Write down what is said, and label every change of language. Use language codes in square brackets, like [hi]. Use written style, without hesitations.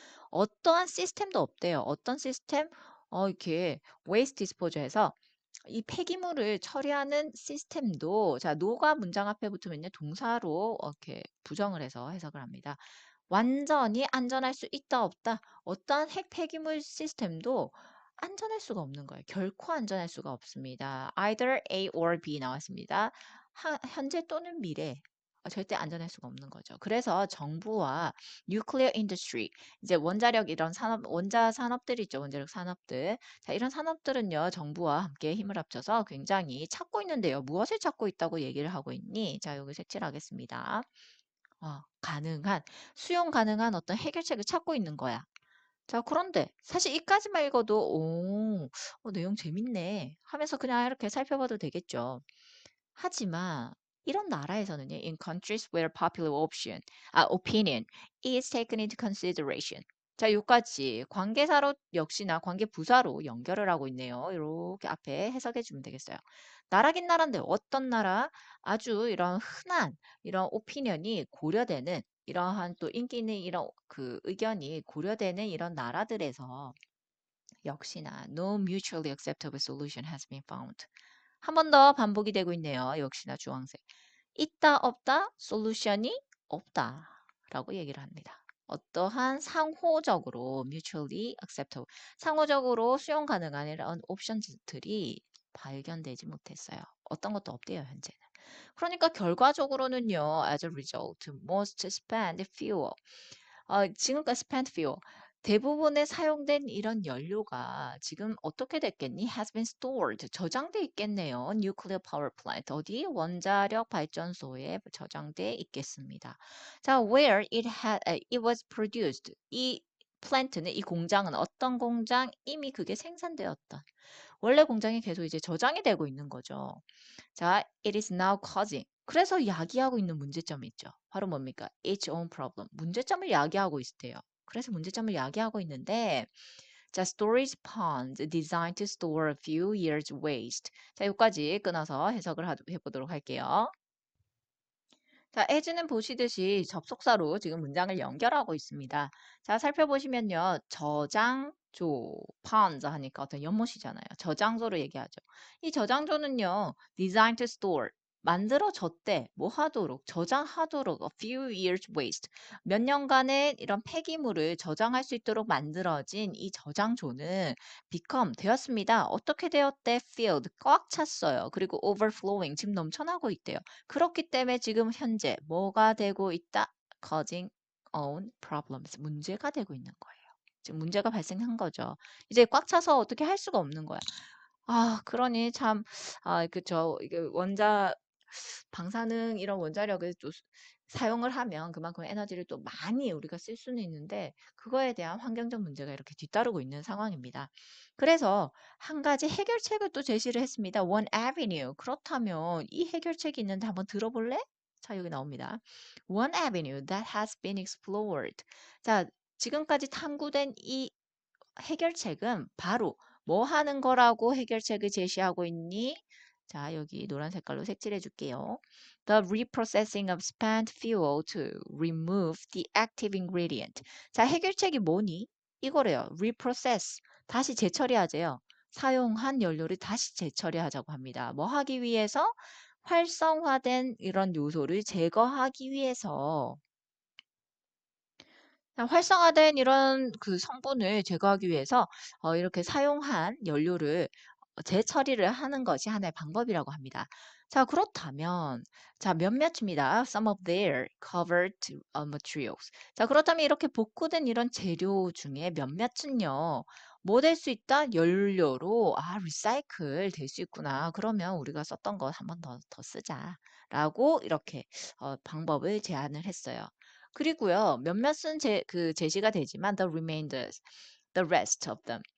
[ko] 어떠한 시스템도 없대요. 어떤 시스템? 이렇게 웨이스트 디스포저에서 이 폐기물을 처리하는 시스템도 자, 노가 문장 앞에 붙으면요, 동사로 이렇게 부정을 해서 해석을 합니다. 완전히 안전할 수 있다 없다. 어떠한 핵 폐기물 시스템도 안전할 수가 없는 거예요. 결코 안전할 수가 없습니다. [en] either A or B [ko] 나왔습니다. 현재 또는 미래. 절대 안전할 수가 없는 거죠. 그래서 정부와 nuclear industry, 이제 원자력 이런 산업, 원자 산업들이 있죠. 원자력 산업들. 자, 이런 산업들은요, 정부와 함께 힘을 합쳐서 굉장히 찾고 있는데요. 무엇을 찾고 있다고 얘기를 하고 있니? 자, 여기 색칠하겠습니다. 가능한, 수용 가능한 어떤 해결책을 찾고 있는 거야. 자, 그런데 사실 이까지만 읽어도, 내용 재밌네 하면서 그냥 이렇게 살펴봐도 되겠죠. 하지만 이런 나라에서는요, [en] in countries where popular opinion is taken into consideration. [ko] 자, 요까지 관계사로 역시나 관계부사로 연결을 하고 있네요. 이렇게 앞에 해석해 주면 되겠어요. 나라긴 나라인데 어떤 나라? 아주 이런 흔한 이런 오피니언이 고려되는 이러한 또 인기 있는 이런 그 의견이 고려되는 이런 나라들에서 역시나 [en] no mutually acceptable solution has been found. [ko] 한 번 더 반복이 되고 있네요. 역시나 주황색. 있다 없다 솔루션이 없다라고 얘기를 합니다. 어떠한 상호적으로 [en] mutually acceptable [ko] 상호적으로 수용 가능한 이런 옵션들이 발견되지 못했어요. 어떤 것도 없대요, 현재는. 그러니까 결과적으로는요, [en] as a result, most spent fuel [ko] 지금까지 spent fuel 대부분의 사용된 이런 연료가 지금 어떻게 됐겠니? [en] has been stored [ko] 저장돼 있겠네요. [en] nuclear power plant 어디? [ko] 원자력 발전소에 저장돼 있겠습니다. 자, [en] where it was produced [ko] 이 플랜트는 이 공장은 어떤 공장? 이미 그게 생산되었던 원래 공장이 계속 이제 저장이 되고 있는 거죠. [en] 자, it is now causing. [ko] 그래서 야기하고 있는 문제점이 있죠. 바로 뭡니까? [en] its own problem. [ko] 문제점을 야기하고 있대요. 그래서 문제점을 야기하고 있는데, 자, [en] storage ponds designed to store a few years waste. [ko] 자, 여기까지 끊어서 해석을 해보도록 할게요. 자, as는 보시듯이 접속사로 지금 문장을 연결하고 있습니다. 자, 살펴보시면요. 저장조, ponds 하니까 어떤 연못이잖아요. 저장소로 얘기하죠. 이 저장소는요. [en] designed to store, [ko] 만들어졌대. 뭐 하도록, 저장하도록, [en] a few years waste. [ko] 몇 년간의 이런 폐기물을 저장할 수 있도록 만들어진 이 저장소는 become, 되었습니다. 어떻게 되었대? filled, 꽉 찼어요. 그리고 overflowing, 지금 넘쳐나고 있대요. 그렇기 때문에 지금 현재 뭐가 되고 있다? [en] causing own problems. [ko] 문제가 되고 있는 거예요. 지금 문제가 발생한 거죠. 이제 꽉 차서 어떻게 할 수가 없는 거야. 아, 그러니 참, 그쵸. 이게 방사능 이런 원자력을 또 사용을 하면 그만큼 에너지를 또 많이 우리가 쓸 수는 있는데 그거에 대한 환경적 문제가 이렇게 뒤따르고 있는 상황입니다. 그래서 한 가지 해결책을 또 제시를 했습니다. [en] One avenue. [ko] 그렇다면 이 해결책이 있는데 한번 들어볼래? 자, 여기 나옵니다. [en] One avenue that has been explored. [ko] 자, 지금까지 탐구된 이 해결책은 바로 뭐 하는 거라고 해결책을 제시하고 있니? 자, 여기 노란 색깔로 색칠해 줄게요. [en] The reprocessing of spent fuel to remove the active ingredient. [ko] 자, 해결책이 뭐니? 이거래요. reprocess. 다시 재처리하재요. 사용한 연료를 다시 재처리하자고 합니다. 뭐 하기 위해서? 활성화된 이런 요소를 제거하기 위해서 활성화된 이런 그 성분을 제거하기 위해서 이렇게 사용한 연료를 재처리를 하는 것이 하나의 방법이라고 합니다. 자, 그렇다면 자, 몇몇입니다. [en] Some of their covered materials. [ko] 자, 그렇다면 이렇게 복구된 이런 재료 중에 몇몇은요. 뭐 될 수 있다? 연료로 리사이클 될 수 있구나. 그러면 우리가 썼던 거 한 번 더 쓰자라고 이렇게 방법을 제안을 했어요. 그리고요, 몇몇은 제시가 되지만 [en] the rest of them.